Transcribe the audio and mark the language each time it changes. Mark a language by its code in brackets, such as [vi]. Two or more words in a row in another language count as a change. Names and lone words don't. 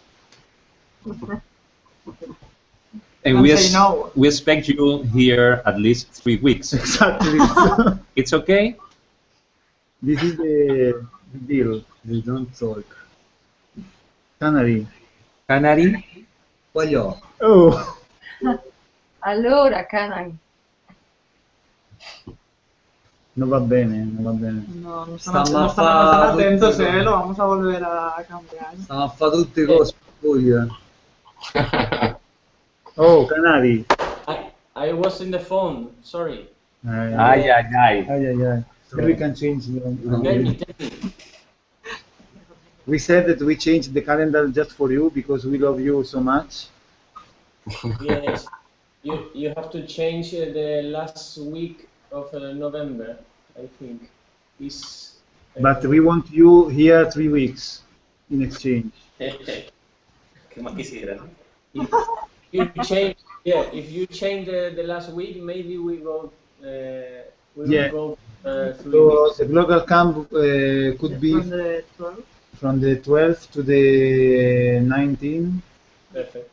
[en] And we expect you here at least 3 weeks. Exactly. It's okay? This is the deal. They don't talk. Canary. Canary? [it] Voglio. Oh. Allora, Canary. No va bene, no va bene. [es] No, no están atentos, lo vamos a volver a cambiar. [it] Stiamo a fare tutte cose poi. [en] Oh, Canary. I was in the phone. Sorry. Ay, ay, ay. Ay, ay, ay. Then we can change. Tell me. We said that we changed the calendar just for you because we love you so much. Yes. You have to change the last week of November, I think. Is But we want you here 3 weeks in exchange. [es] ¿Qué más quisiera? [en] if you change, yeah, if you change the last week, maybe we go. We Yeah. will go 3 So weeks. the global camp could be From the 12th. from the 12th to the 19th, Perfect.